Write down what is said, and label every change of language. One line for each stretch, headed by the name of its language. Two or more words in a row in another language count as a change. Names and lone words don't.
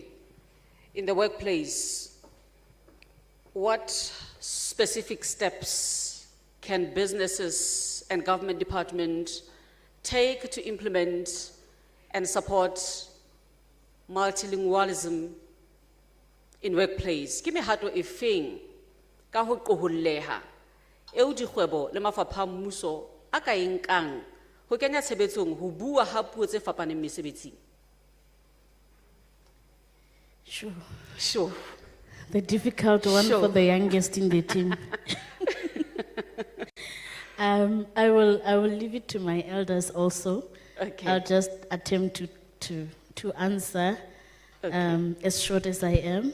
English: In the workplace, what specific steps can businesses and government departments take to implement and support multilingualism in workplace? Give me
Southern Sotho: hato efeng ka ho qoholleha eo dikgwebo le mafapha a mmuso a ka e nkang ho kenya tshebetsong ho bua ha puo tse fapaneng mesebetsing.
English: Sure. The difficult one Sure. for the youngest in the team. I will leave it to my elders also. Okay. I'll just attempt to answer as short as I am.